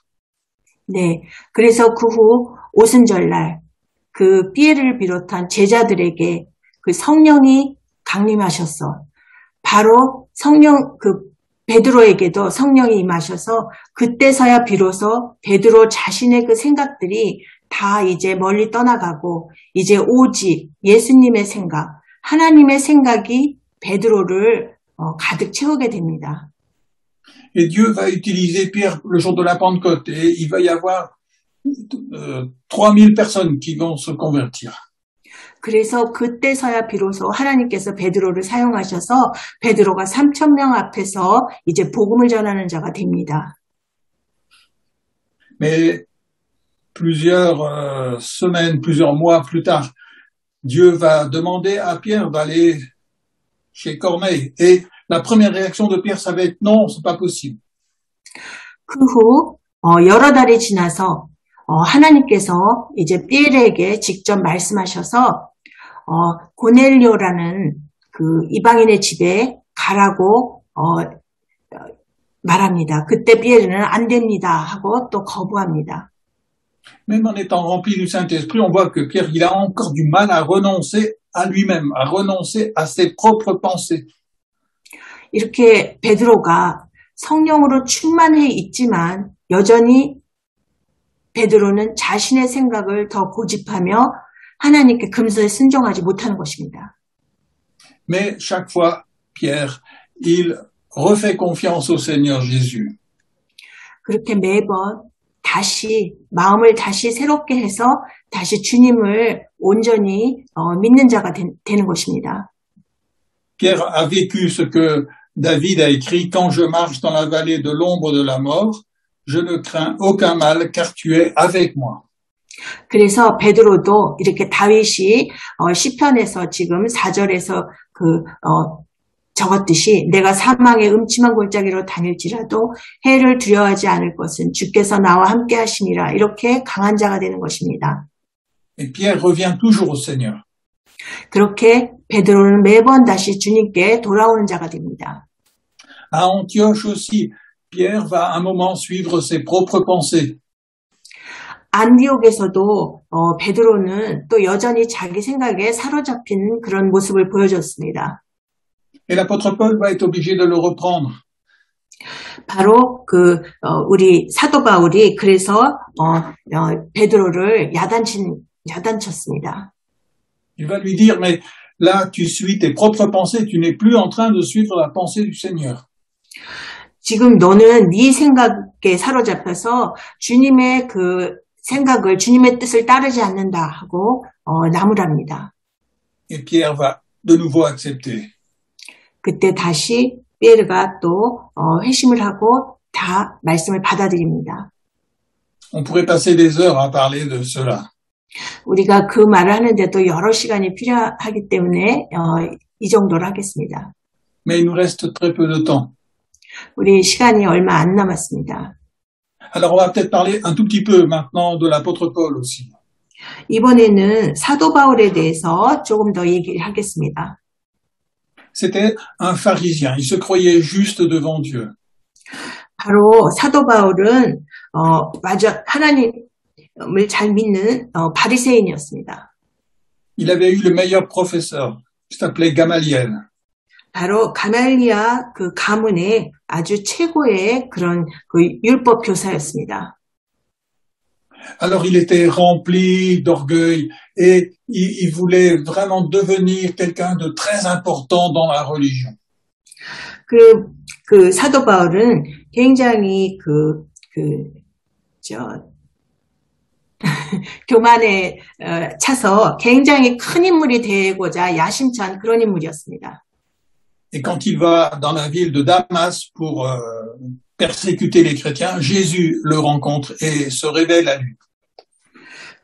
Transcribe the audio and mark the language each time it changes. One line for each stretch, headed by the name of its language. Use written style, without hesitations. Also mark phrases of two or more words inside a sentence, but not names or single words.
Korean: 네, 그래서 그 후 오순절날 그 피에르를 비롯한 제자들에게 그 성령이 강림하셔서 바로 베드로에게도 성령이 임하셔서 그때서야 비로소 베드로 자신의 그 생각들이 다 이제 멀리 떠나가고 이제 오직 예수님의 생각, 하나님의 생각이 베드로를 가득 채우게 됩니다.
French: Et Dieu va utiliser Pierre le jour de la Pentecôte et il va y avoir 3000 personnes qui vont se convertir.
Korean: 그래서 그때서야 비로소 하나님께서 베드로를 사용하셔서 베드로가 3,000명 앞에서 이제 복음을 전하는 자가 됩니다.
French: Mais plusieurs semaines, plusieurs mois plus tard, Dieu va demander à Pierre d'aller chez Corneille. Et la première réaction de Pierre, ça va être non, c'est pas possible.
Korean: 그 후 여러 달이 지나서 하나님께서 이제 피에르에게 직접 말씀하셔서 고넬료라는 그 이방인의 집에 가라고 말합니다. 그때 피에르는 안 됩니다 하고 또 거부합니다.
French: Même en étant rempli du Saint-Esprit, on voit que Pierre, il a encore du mal à renoncer à lui-même, à renoncer à ses propres pensées.
Korean: 이렇게 베드로가 성령으로 충만해 있지만 여전히 베드로는 자신의 생각을 더 고집하며 하나님께 금슬에 순종하지 못하는 것입니다.
French: Mais chaque fois, Pierre, il refait confiance au Seigneur Jésus.
Korean: 그렇게 매번 다시 마음을 다시 새롭게 해서 다시 주님을 온전히 믿는 자가 되는 것입니다.
French: Pierre a vécu ce que David a écrit, quand je marche dans la vallée de l'ombre de la mort, je ne crains aucun mal car tu es avec moi.
Korean: 그래서 베드로도 이렇게 다윗이 시편에서 지금 4절에서 적었듯이 내가 사망의 음침한 골짜기로 다닐지라도 해를 두려워하지 않을 것은 주께서 나와 함께 하심이라 이렇게 강한 자가 되는 것입니다.
French: Et Pierre revient toujours au Seigneur.
Korean: 그렇게 베드로는 매번 다시 주님께 돌아오는 자가 됩니다.
French: À Antioche aussi, Pierre va un moment suivre ses propres pensées.
Korean: 안디옥에서도 베드로는 또 여전히 자기 생각에 사로잡힌 그런 모습을 보여줬습니다.
French: Et l'apôtre Paul va être obligé de le reprendre.
Korean: 바로 우리 사도 바울이 그래서 베드로를 야단쳤습니다.
French: Il va lui dire, mais là, tu suis tes propres pensées, tu n'es plus en train de suivre la pensée du Seigneur.
Korean: 지금 너는 네 생각에 사로잡혀서 주님의 주님의 뜻을 따르지 않는다 하고 나무랍니다.
French: Et Pierre va de nouveau accepter.
Korean: 그때 다시 피에르가 또 회심을 하고 다 말씀을 받아들입니다.
French: On pourrait passer des heures à parler de cela.
Korean: 우리가 그 말을 하는데도 여러 시간이 필요하기 때문에 이 정도로 하겠습니다.
French: Mais il nous reste très peu de temps.
Korean: 우리 시간이 얼마 안 남았습니다.
French: Alors on va peut-être parler un tout petit peu maintenant de l'apôtre Paul aussi.
Korean: 이번에는 사도 바울에 대해서 조금 더 얘기를 하겠습니다.
French: C'était un pharisien, il se croyait juste devant Dieu.
Korean: 바로 사도 바울은 맞아 하나님을 잘 믿는 바리새인이었습니다.
French: Il avait eu le meilleur professeur, qui s'appelait Gamaliel.
Korean: 바로 가말리아 그 가문의 아주 최고의 그런 율법 교사였습니다.
French: Alors il était rempli d'orgueil et il voulait vraiment devenir quelqu'un de très important dans la religion.
Korean: 그 사도 바울은 굉장히 교만에 차서 굉장히 큰 인물이 되고자 야심찬 그런 인물이었습니다.
French: Et quand il va dans la ville de Damas pour persécuter les chrétiens, Jésus le rencontre et se révèle à lui.